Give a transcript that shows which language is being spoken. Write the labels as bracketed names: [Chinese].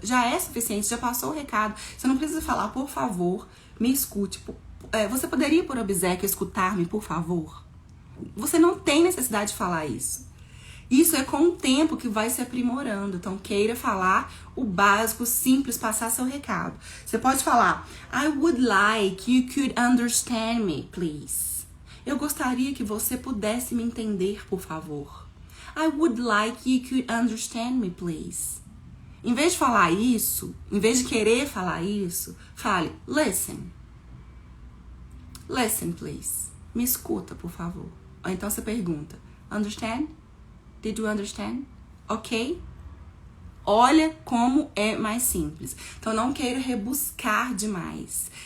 [Portuguese] Já é suficiente, já passou o recado. Você não precisa falar, por favor, me escute. Você poderia, por obséquio, escutar-me, por favor? Você não tem necessidade de falar isso. Isso é com o tempo que vai se aprimorando. Então, queira falar o básico, simples, passar seu recado. Você pode falar, [English] I would like you could understand me, please. [Portuguese] Eu gostaria que você pudesse me entender, por favor. [English] I would like you could understand me, please. [Portuguese] Em vez de falar isso, em vez de querer falar isso, fale, [English] listen. Listen, please. [Portuguese] Me escuta, por favor. Ou então você pergunta, [English] understand? Did you understand? Ok? [Portuguese] Olha como é mais simples. Então, não queira rebuscar demais.